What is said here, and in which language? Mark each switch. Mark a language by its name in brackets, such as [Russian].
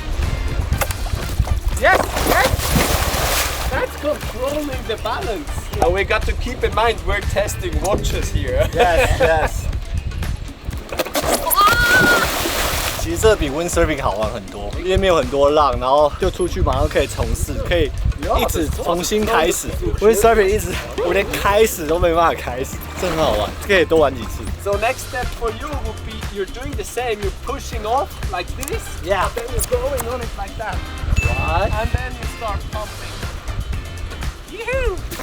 [English] Yes. That's controlling the balance. And we got to keep in mind we're testing watches here. Yes. [Chinese] 其实这比 windsurfing 好玩很多，因为没有很多浪，然后就出去马上可以从事，可以一直重新开始。 windsurfing 一直我连开始都没办法開始，真的很好玩，可以多玩幾次。 [English] So next step for you would be you're doing the same. You're pushing off like this. Yeah. Then you're going on it like that. Right. And then you start pumping. Yoo-hoo!